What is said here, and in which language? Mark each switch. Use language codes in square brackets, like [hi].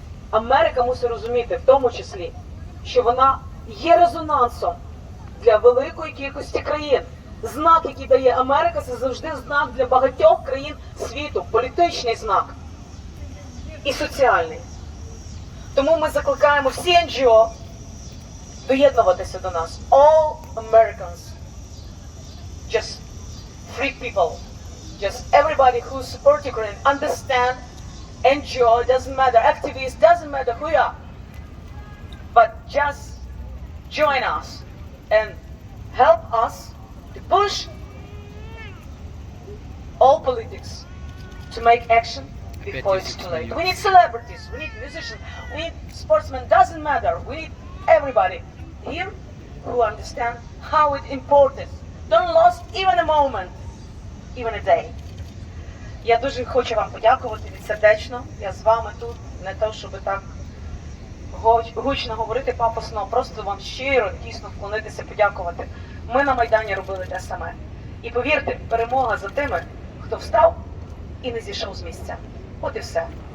[uk] Америка мусить розуміти, в тому числі, що вона є резонансом для великої кількості країн. Знак, який дає Америка, це завжди знак для багатьох країн світу, політичний знак і соціальний. Тому ми закликаємо всі NGO доєднуватися до нас. [en] All Americans, just free people, just everybody who support Ukraine, understand NGO, doesn't matter, activists, doesn't matter who you are, but just join us and help us to push all politics to make action before it's too late. We need celebrities, we need musicians, we need sportsmen, doesn't matter. We need everybody here who understand how it's important. Don't lose even a moment, even a day. [uk] Я дуже хочу вам подякувати відсердечно. Я з вами тут, не те, щоб так гучно говорити пафосно, просто вам щиро, дійсно вклонитися, подякувати. Ми на Майдані робили те саме. І повірте, перемога за тими, хто встав і не зійшов з місця. От і все.